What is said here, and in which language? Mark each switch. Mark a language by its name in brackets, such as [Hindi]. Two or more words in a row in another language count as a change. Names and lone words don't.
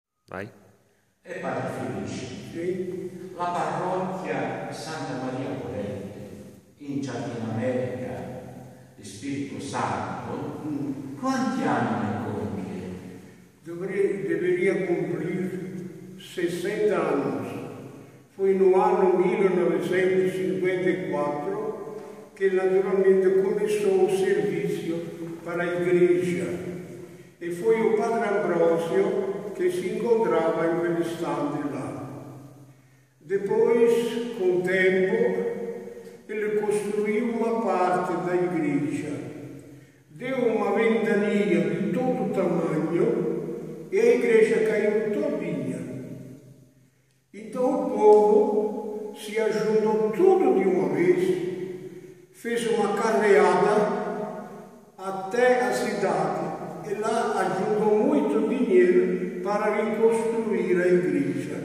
[Italian] Vai. E Padre Felice, la parrocchia Santa Maria Goretti in Giardino America di Spirito Santo, quanti anni ne compie? [Portuguese] Deveria cumprir 60 anos. Foi no ano 1954 que naturalmente começou o serviço para a igreja. E foi o Padre Ambrosio que se encontrava em [Italian] quel istante [Portuguese] lá. Depois, com o tempo, ele construiu uma parte da igreja, deu uma ventania de todo tamanho e a igreja caiu todinha. Então o povo se ajuntou tudo de uma vez, fez uma carreada até a cidade e lá ajuntou muito dinheiro para reconstruir a igreja.